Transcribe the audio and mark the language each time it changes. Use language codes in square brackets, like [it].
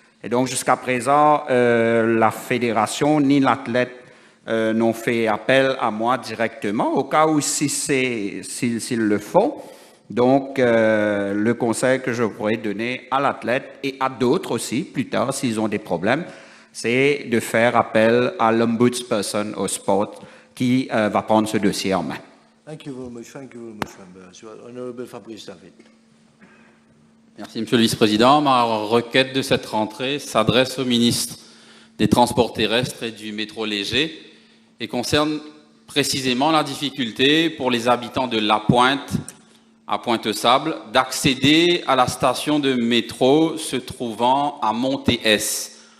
[fr] Et donc, jusqu'à présent, la fédération ni l'athlète n'ont fait appel à moi directement, au cas où s'ils le font. Donc, le conseil que je pourrais donner à l'athlète et à d'autres aussi, plus tard, s'ils ont des problèmes, c'est de faire appel à l'Ombudsperson au sport qui va prendre ce dossier en main. [en] Thank you very much, member. Honorable Fabrice David. [fr] Merci, Monsieur le Vice-président. Ma requête de cette rentrée s'adresse au ministre des Transports terrestres et du métro léger et concerne précisément la difficulté pour les habitants de La Pointe à Pointe-Sable d'accéder à la station de métro se trouvant à Monté-S.